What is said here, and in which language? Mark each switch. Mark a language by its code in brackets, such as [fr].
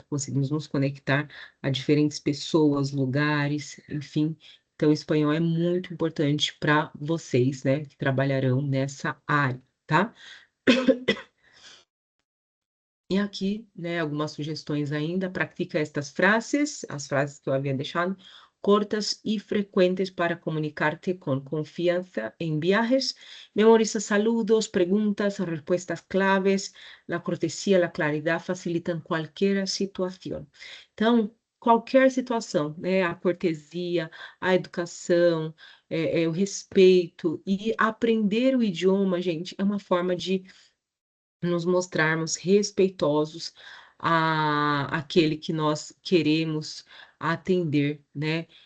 [pt] Conseguimos nos conectar a diferentes pessoas, lugares, enfim. Então, o espanhol é muito importante para vocês, né? Que trabalharão nessa área, tá? E aqui, né, algumas sugestões ainda. [es] Practica estas frases, [pt] as frases que eu havia deixado, [es] cortas y frecuentes para comunicarte con confianza en viajes. Memoriza saludos, preguntas, respuestas claves. La cortesía, la claridad facilitan cualquier situación. Então, [pt] qualquer situação, né? A cortesia, a educação, o respeito e aprender o idioma, gente, é uma forma de nos mostrarmos respeitosos àquele que nós queremos atender, né?